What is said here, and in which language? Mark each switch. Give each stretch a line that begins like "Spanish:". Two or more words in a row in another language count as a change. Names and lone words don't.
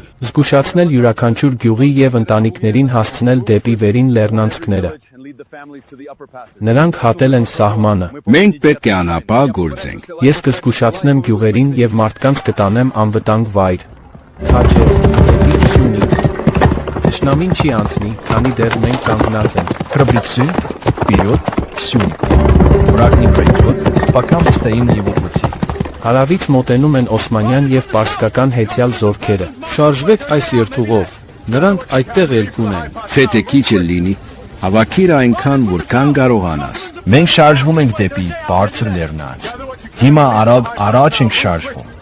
Armenian: Զգուշացնել յուրաքանչյուր գյուղի եւ ընտանիքներին հասցնել դեպի վերին լեռնանցքները։ Նրանք հատել են սահմանը։ Մենք պետք է անապահ գործենք։ Ես կզգուշացնեմ գյուղերին եւ մարդկանց կտանեմ անվտանգ վայր։ Քաջեր, դեպի Սյունիք։ Թշնամին չի անցնի, քանի դեռ մենք կանգնած ենք։
Russian: Храбрецы, вперед, Сюник. Враг не пройдет, пока мы стоим на его пути.
Armenian: Հարավից մոտենում են Օսմանյան եւ Պարսկական հեծյալ զորքերը։ Շարժվեք այս երթուղով, նրանք այդտեղ ելք ունեն։ Թե քիչ էլ լինի, հավաքիր այնքան, որքան կարողանաս։ Մենք շարժվում ենք դեպի բարձր լեռնանց։ Հիմա արագ առաջ ենք շարժվում։